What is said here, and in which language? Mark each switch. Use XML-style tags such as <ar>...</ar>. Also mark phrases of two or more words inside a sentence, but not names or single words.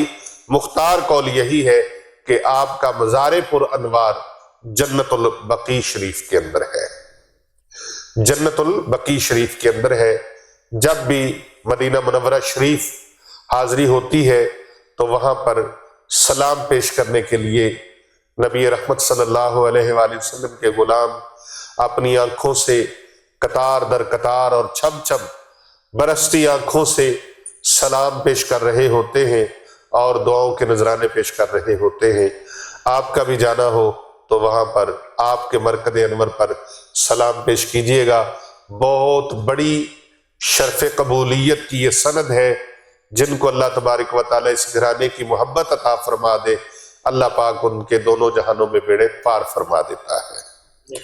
<ur>مختار قول یہی ہے کہ آپ کا مزار پر انوار جنت البقیع شریف کے اندر ہے، جنت البقیع شریف کے اندر ہے۔ جب بھی مدینہ منورہ شریف حاضری ہوتی ہے تو وہاں پر سلام پیش کرنے کے لیے نبی رحمت</ur> <ar>صلی اللہ علیہ وآلہ وسلم</ar> <ur>کے غلام اپنی آنکھوں سے قطار در قطار اور چھم چھم برستی آنکھوں سے سلام پیش کر رہے ہوتے ہیں اور دعاؤں کے نذرانے پیش کر رہے ہوتے ہیں۔ آپ کا بھی جانا ہو تو وہاں پر آپ کے مرکز انور پر سلام پیش کیجئے گا۔ بہت بڑی شرف قبولیت کی یہ سند ہے، جن کو اللہ تبارک و تعالیٰ اس گھرانے کی محبت عطا فرما دے، اللہ پاک ان کے دونوں جہانوں میں بیڑے پار فرما دیتا ہے۔</ur>